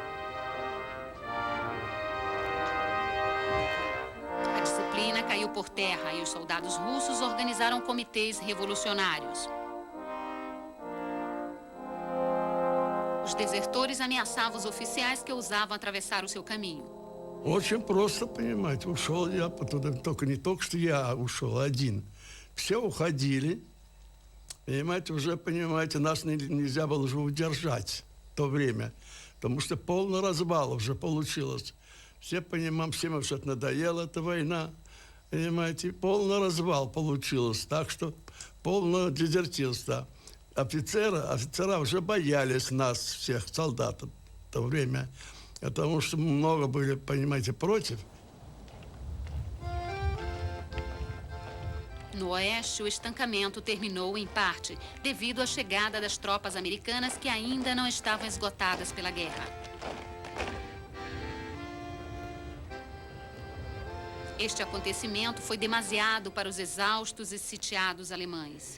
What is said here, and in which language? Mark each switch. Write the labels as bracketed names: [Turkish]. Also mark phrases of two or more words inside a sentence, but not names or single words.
[Portuguese] A disciplina caiu por terra e os soldados russos organizaram comitês revolucionários. Os desertores ameaçavam os oficiais que ousavam atravessar o seu caminho. [Russian] Очень просто, понимаете, ушел я туда, только не только что я ушел один. Все уходили, понимаете, уже, понимаете, нас нельзя было уже удержать в то время, потому что полный развал уже получилось. Все понимаем, всем уже надоела эта война, понимаете, полный развал получилось, так что полное дезертирство. Офицера уже боялись нас, всех солдат в то время, потому что много были, понимаете, против. [Portuguese] No oeste, o estancamento terminou em parte devido à chegada das tropas americanas que ainda não estavam esgotadas pela guerra. Este acontecimento foi demasiado para os exaustos e sitiados alemães.